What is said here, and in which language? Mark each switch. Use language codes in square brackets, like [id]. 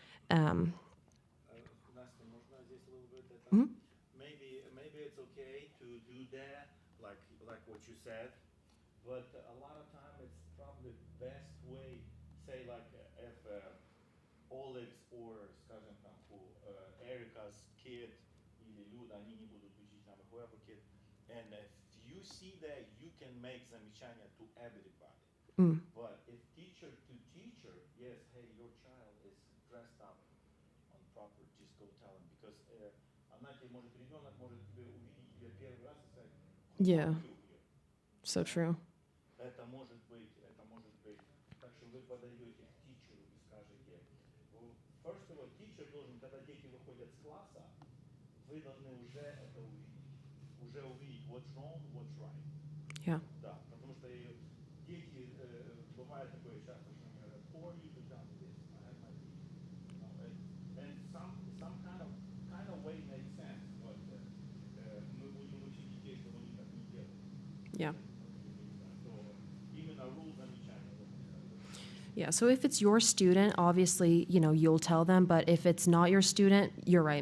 [en] maybe it's okay to do that, like what you said, but a lot of time it's probably the best way, say like if Olex or, [ru] скажем там, Erica's kid, или Люда, они не будут учить нам, [en] whoever kid. And if you see that, you can make замечания to everybody. But if teacher to teacher, yes, hey, your child is dressed up on proper, just go tell him. [ru] Because она тебе может, ребенок может тебе увидеть тебя первый раз и сказать, [en] Yeah. "Fuck you, here." So true. [ru] Это может быть, это может быть. Так что вы подаете к тичеру и скажете, [en] first of all, [ru] teacher должен, когда дети выходят с класса, вы должны уже это увидеть. Уже увидеть [en] what's wrong, what's right. Yeah. [ru] Да, потому что дети, бывает такое часто, что они говорят, [en] or you do done this, I have my teacher. You know, and some kind of way makes sense, but [ru] мы будем учить детей, чтобы они так не делали. [en] Yeah. [ru] So, именно rules замечания. [en] Yeah, so if it's your student, obviously, you know, you'll tell them, but if it's not your student, you're right.